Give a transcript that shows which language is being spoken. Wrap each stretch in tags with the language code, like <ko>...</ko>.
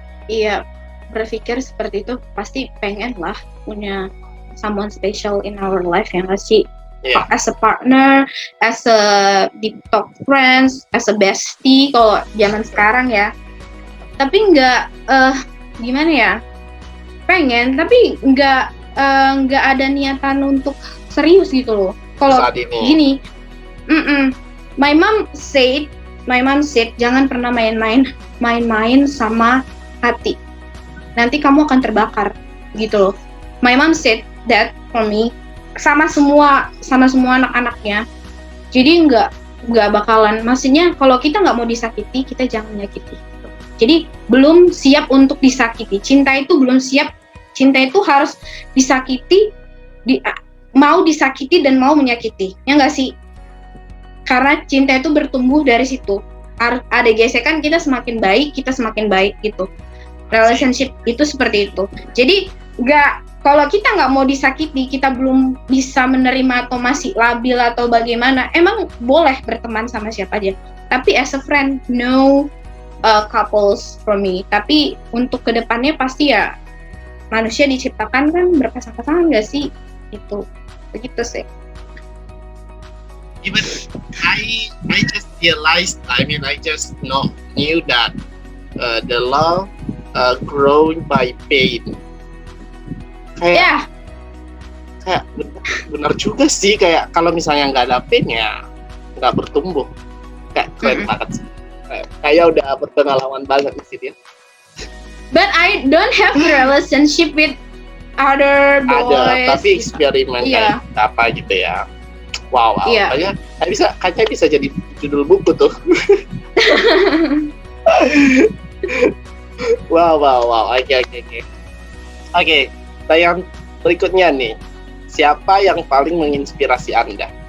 <id>Iya, berpikir seperti itu, pasti pengen lah punya</id> <en>someone special in our life,</en> <id>ya nggak sih?</id> <en>Yeah. As a partner, as a deep talk friends, as a bestie</en> <id>kalau zaman sekarang ya. Tapi nggak gimana ya? Pengen, tapi nggak ada niatan untuk serius gitu loh. Kalau gini,</id> <en>my mom said</en> <id>jangan pernah main-main sama hati. Nanti kamu akan terbakar gitu loh.</id> <en>My mom said that for me,</en> <id>sama semua anak-anaknya. Jadi nggak bakalan, maksudnya kalau kita nggak mau disakiti, kita jangan menyakiti. Jadi belum siap untuk disakiti. Cinta itu belum siap. Cinta itu harus disakiti, mau disakiti dan mau menyakiti. Ya nggak sih? Karena cinta itu bertumbuh dari situ. Harus ada gesekan, kita semakin baik gitu. Relationship itu seperti itu. Jadi kalau kita nggak mau disakiti, kita belum bisa menerima atau masih labil atau bagaimana, emang boleh berteman sama siapa aja. Tapi</id> <en>as a friend, no couples for me.</en> <id>Tapi untuk kedepannya pasti ya manusia diciptakan kan berpasang-pasangan nggak sih? Itu begitu sih.</id> <en>Even I just realized, I just knew that the love grown by pain.</en> <id>Kayak benar juga sih, kayak kalau misalnya nggak ada pain ya nggak bertumbuh. Kayak keren banget sih. Kayak udah berpengalaman banget di sini.</id> <en>But I don't have a relationship with other boys.</en> <id>Ada, tapi eksperimen kayak apa gitu ya. Wow. Iya. Kayaknya bisa jadi judul buku tuh. Wow. Oke. Oke, yang berikutnya nih. Siapa yang paling menginspirasi Anda?</id>